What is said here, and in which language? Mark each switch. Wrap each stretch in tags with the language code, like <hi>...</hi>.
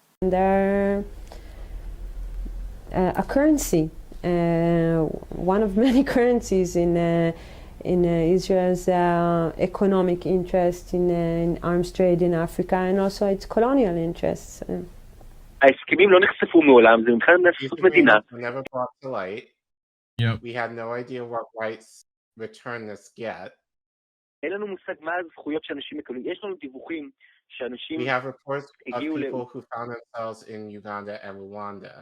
<en>They're a currency, one of many currencies in Israel's economic interest in arms trade in Africa and also its colonial interests.</en> <he>ההסכמים לא נחשפו מעולם, זה מבחינת נפסות מדינה.</he> <en>Never brought to light. Yep. We had no idea what rights returners get.</en> <he>אין לנו מושג מה הזכויות שאנשים מקבלים. יש לנו דיווחים שאנשים</he> <en>We have reports of people who found themselves in Uganda and Rwanda.</en>